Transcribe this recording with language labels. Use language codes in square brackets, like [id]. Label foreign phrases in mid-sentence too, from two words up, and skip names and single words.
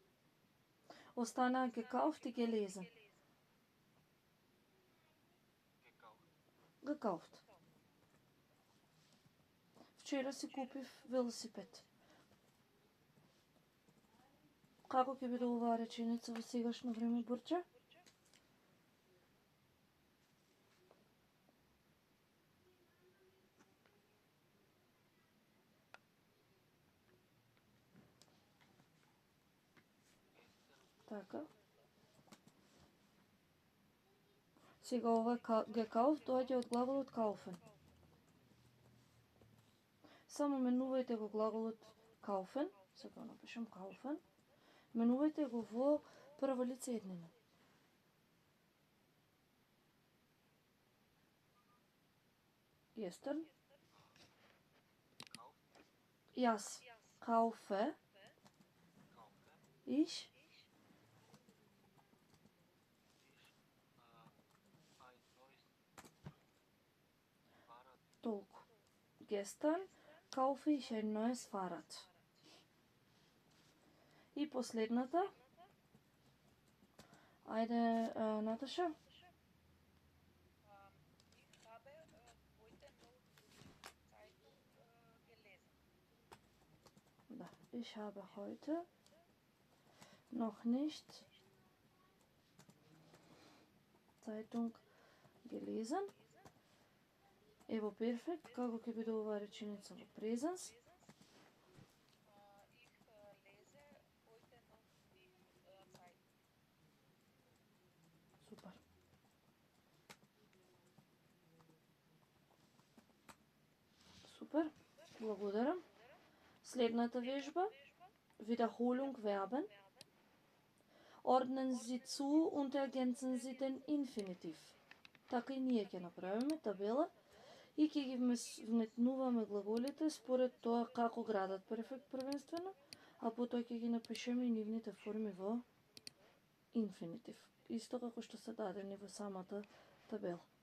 [de] gekauft и gelesen. gekauft. [mk] Вчера си купив велосипед. Како ќе биде оваа реченица во сегашно време, Бурче? Така. Сега ова gekauft доаѓа од глаголот kaufen. Само менувајте го глаголот kaufen, сега напишам kaufen, менувајте го во прво лице еднина. [de] Gestern. [mk] Јас kaufe. Ich. Толку. [de] Gestern kaufe ich ein neues Fahrrad. [mk] И последната. Ајде, Наташа. [de] Ich habe heute noch die Zeitung gelesen. Да, ich habe heute noch nicht Zeitung gelesen. [mk] Ево перфект, како ќе биде оваа реченица во презенс? [de] Ich lese heute noch die Zeitung. [mk] Супер. Супер, благодарам. Следната вежба, [de] Wiederholung Verben. Ordnen Sie zu und ergänzen Sie den Infinitiv. [mk] Така и ние ќе направиме табела и ќе ги вметнуваме глаголите според тоа како градат перфект првенствено, а потоа ќе ги напишеме и нивните форми во инфинитив. Исто како што се дадени во самата табела.